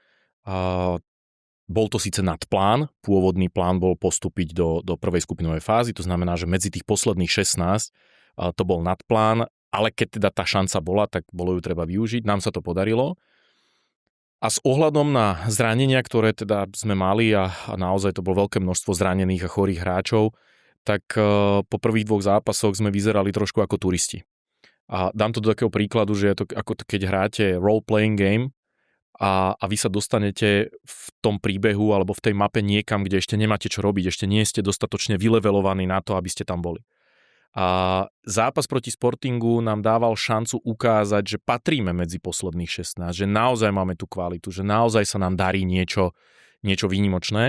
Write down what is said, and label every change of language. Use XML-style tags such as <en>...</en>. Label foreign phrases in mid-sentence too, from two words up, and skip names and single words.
<sk>Bol to síce nadplán, pôvodný plán bol postúpiť do prvej skupinovej fázy, to znamená, že medzi tých posledných 16 to bol nadplán, ale keď teda tá šanca bola, tak bolo ju treba využiť, nám sa to podarilo. A s ohľadom na zranenia, ktoré teda sme mali a naozaj to bolo veľké množstvo zranených a chorých hráčov, tak po prvých dvoch zápasoch sme vyzerali trošku ako turisti. A dám to do takého príkladu, že je to ako keď hráte</sk> <en>role-playing game,</en> <sk>a vy sa dostanete v tom príbehu alebo v tej mape niekam, kde ešte nemáte čo robiť, ešte nie ste dostatočne vylevelovaní na to, aby ste tam boli. A zápas proti Sportingu nám dával šancu ukázať, že patríme medzi posledných 16, že naozaj máme tú kvalitu, že naozaj sa nám darí niečo výnimočné.</sk>